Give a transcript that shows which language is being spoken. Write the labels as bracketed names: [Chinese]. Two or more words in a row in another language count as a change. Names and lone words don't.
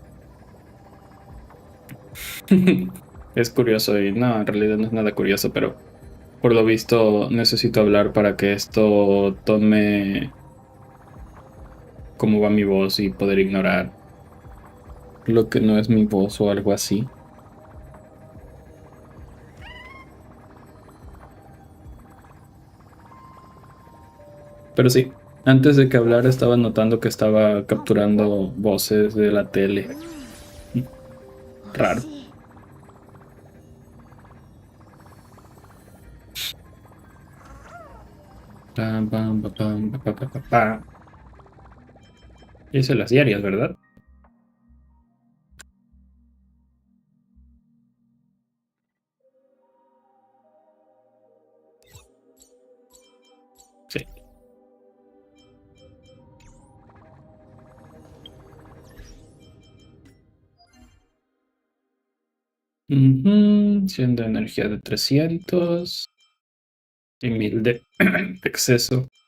[Spanish] Es curioso y no, en realidad no es nada curioso, pero por lo visto necesito hablar para que esto tome cómo va mi voz y poder ignorar lo que no es mi voz o algo así. Pero sí, antes de que hablara estaba notando que estaba capturando voces de la tele. [Japanese] う Mm, ん、美味 [Spanish] Raro. [Japanese] しい。 Pam, pam, pa, pam, pa, pa, pa, pa, pa. [Spanish] Hice las diarias, ¿verdad? Sí. Siendo energía de 300 y 1000 de exceso.